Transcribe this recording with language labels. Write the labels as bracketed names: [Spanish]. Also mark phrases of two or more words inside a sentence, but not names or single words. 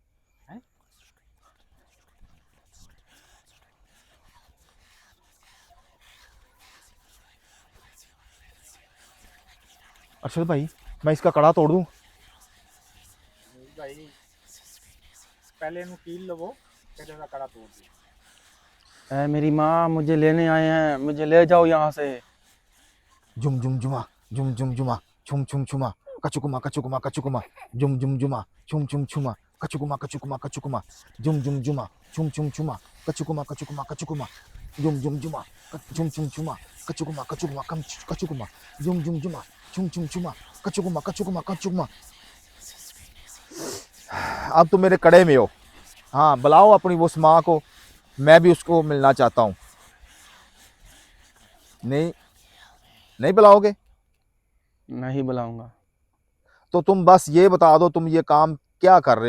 [Hindi] अरशद भाई, मैं इसका कड़ा तोड़ दूं? भाई पहले इन्हें कील लवो, फिर इसका कड़ा तोड़ दो। ऐ मेरी माँ, मुझे लेने आए हैं, मुझे ले जाओ यहाँ से। जुम जुम जुमा, जुम जुम जुमा, छुम छुम छुमा, कचुकुमा कचुकुमा कचुकुमा, जुम जुम जुमा, छुम छुम छुमा, कचुकुमा कचुकुमा कचुकुमा, जुम जुम जुमा, छुम छुम छुमा, कचुकुमा कचुकुमा कचुकुमा, जुम जुम जुमा, छुम छुम छुमा, कचुकुमा कचुकुमा कचुकुमा, जुम जुम जुमा, छुम छुम छुमा, कचुकुमा कचुकुमा कचुकुमा। अब तुम मेरे कड़े में हो। हाँ, बुलाओ अपनी उस माँ को, मैं भी उसको मिलना चाहता हूँ। नहीं, नहीं बुलाओगे? नहीं बुलाऊंगा। तो तुम बस ये बता दो, तुम ये काम क्या कर रहे हो?